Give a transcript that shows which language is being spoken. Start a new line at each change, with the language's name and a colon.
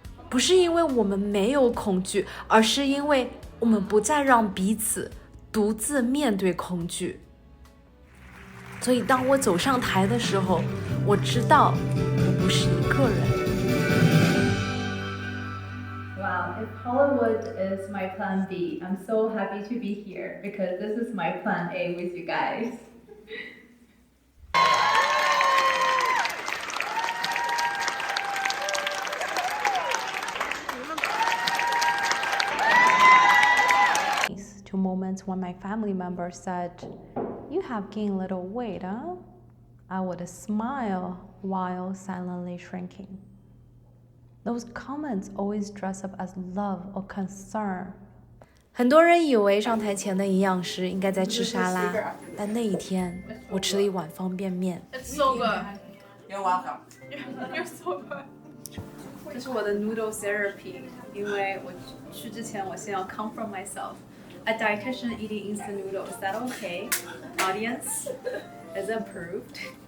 Chinese: 不是因为我们没有恐惧，而是因为我们不再让彼此独自面对恐惧。所以当我走上台的时候，我知道我不是一个人。
English: Wow, if Hollywood is my plan B, I'm so happy to be here because this is my plan A with you guys. To moments when my family members said, "You have gained a little weight, huh?" I would smile while silently shrinking. Those comments always dress up as love or concern.
Chinese: 很多人以为上台前的营养师应该在吃沙拉，但那一天我吃了一碗方便面。
English: It's so good. You're welcome. You're so good.
Chinese: 这是我的
English: noodle therapy，
Chinese: 因为我去之前我先要
English: confront myself. A dietitian eating instant noodle, is that okay? Audience, is it approved?